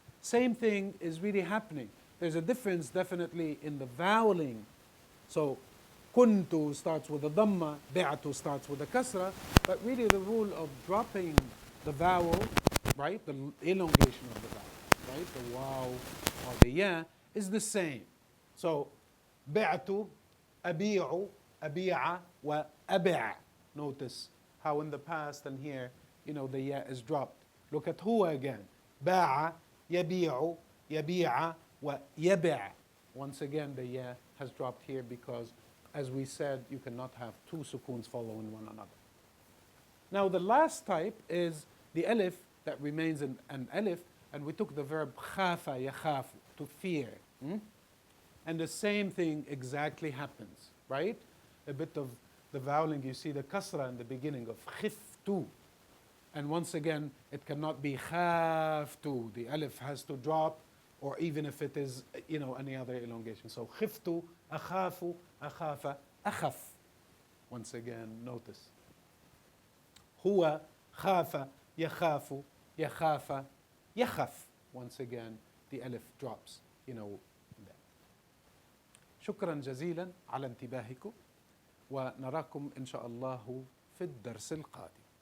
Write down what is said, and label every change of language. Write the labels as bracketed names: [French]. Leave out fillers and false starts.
[English] Same thing is really happening. There's a difference definitely in the vowelling. So كنت starts with a dhamma, بعت starts with a kasra, but really the rule of dropping the vowel, right, the elongation of the vowel, right, the waw or the ya is the same. [Arabic] So بعت, أبيع, أبيع, وأبع. [English] Notice how in the past and here, the ya is dropped. Look at huwa again. [Arabic] باع, يبيع, يبيع, ويبع. [English] Once again, the ya has dropped here because, as we said, you cannot have 2 sukoons following one another. Now the last type is the alif that remains an alif, and we took the verb khafa yakhafu, to fear. And the same thing exactly happens, right? A bit of the vowelling, you see the kasra in the beginning of khiftu. And once again, it cannot be khaftu. The alif has to drop, or even if it is, any other elongation. So khiftu, akhafu, akhafa, akhaf. Once again, notice. Huwa, khafa, yakhafu, yakhafa, yakhaf. Once again, the alif drops, that. [Arabic] شكرا جزيلا على انتباهكم، ونراكم إن شاء الله في الدرس القادم.